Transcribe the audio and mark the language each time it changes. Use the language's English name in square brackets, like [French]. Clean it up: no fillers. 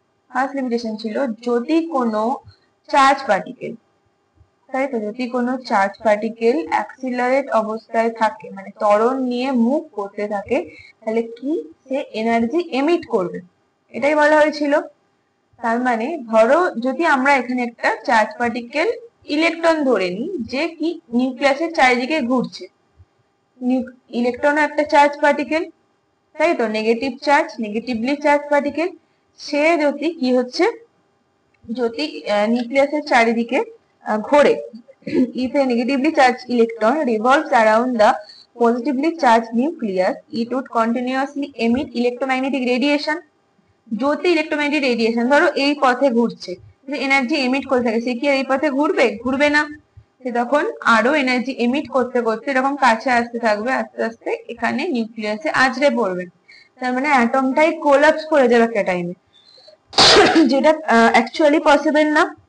[Bangla] First limitation ছিল যদি কোনো চার্জ পার্টিকেল, তাই তো, যদি কোনো চার্জ পার্টিকেল অ্যাক্সিলারেট অবস্থায় থাকে, মানে ত্বরণ নিয়ে মুভ করতে থাকে, তাহলে কি সে এনার্জি এমিট করবে, এটাই বলা হয়েছিল। তার মানে ধরো যদি আমরা এখানে একটা চার্জ পার্টিকেল ইলেকট্রন ধরে নিই, যে কি নিউক্লিয়াসের চারিদিকে ঘুরছে। ইলেকট্রনও একটা চার্জ পার্টিকেল, তাই তো, negative charge, negatively charge particle. সে যদি কি হচ্ছে, যদি নিউক্লিয়াসের চারিদিকে ঘোরে, [English] if a negatively charged electron revolves around the positively charged nucleus, it would continuously emit electromagnetic radiation. [Bangla] যদি ইলেকট্রোম্যাগনেটিক রেডিয়েশন ধরো এই পথে ঘুরছে, এনার্জি এমিট করে থাকে, সে কি এই পথে ঘুরবে? ঘুরবে না। সে তখন আরো এনার্জি এমিট করতে করতে এরকম কাছে আসতে থাকবে, আস্তে আস্তে এখানে নিউক্লিয়াসে আছড়ে পড়বে। তার মানে অ্যাটমটাই কোলাপস করে যাবে একটা টাইমে, যেটা অ্যাকচুয়ালি পসিবল না।